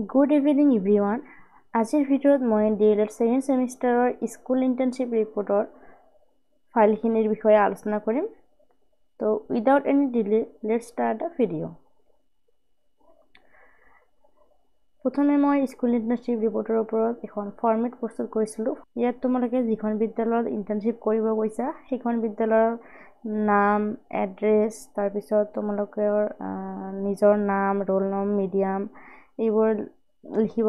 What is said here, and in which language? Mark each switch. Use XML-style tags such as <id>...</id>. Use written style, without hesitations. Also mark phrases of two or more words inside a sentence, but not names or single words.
<en>Good evening everyone.</en> <as>আজিৰ ভিডিঅ'ত মই DLED</as> <en>second semester school internship report</en> <as>ফাইলখিনিৰ বিষয়ে আলোচনা কৰিম।</as> <en>তো without any delay let's start the video.</en> <as>প্ৰথমে মই</as> <en>school internship report</en> <as>ওপৰত এখন ফৰ্মেট প্ৰস্তুত কৰিছিলোঁ। ইয়াত তোমালোকে যিখন বিদ্যালয়ত ইন্টাৰ্নশিপ কৰিব গৈছা সেইখন বিদ্যালয়ৰ নাম, এড্ৰেছ, তাৰ পিছত তোমালোকৰ নিজৰ নাম,</as> <en>roll number,</en> <as>মিডিয়াম এইবোৰ লিখিবা।</as>